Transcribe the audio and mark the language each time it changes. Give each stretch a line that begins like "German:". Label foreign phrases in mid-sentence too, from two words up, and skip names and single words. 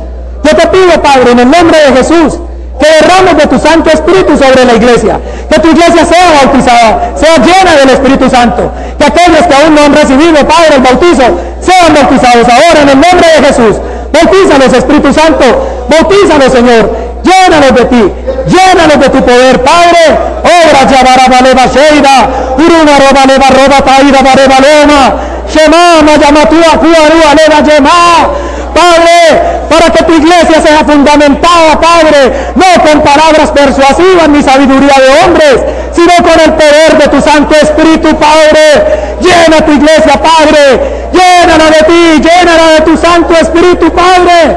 Spanish: Yo te pido, Padre, en el nombre de Jesús, que derrames de tu Santo Espíritu sobre la iglesia, que tu iglesia sea bautizada, sea llena del Espíritu Santo, que aquellos que aún no han recibido, Padre, el bautizo, sean bautizados ahora en el nombre de Jesús. Bautízalos, Espíritu Santo, bautízalos, Señor, llénalos de ti, llénalos de tu poder, Padre. Obra Yabarabaleva Sheida, Uruna Robaleva Roba Taida Barebaloma, Shema Mayamatua Kuarua Leva Yema. Padre, para que tu iglesia sea fundamentada, Padre, no con palabras persuasivas ni sabiduría de hombres, sino con el poder de tu Santo Espíritu, Padre. Llena tu iglesia, Padre, llénala de ti, llénala de tu Santo Espíritu, Padre.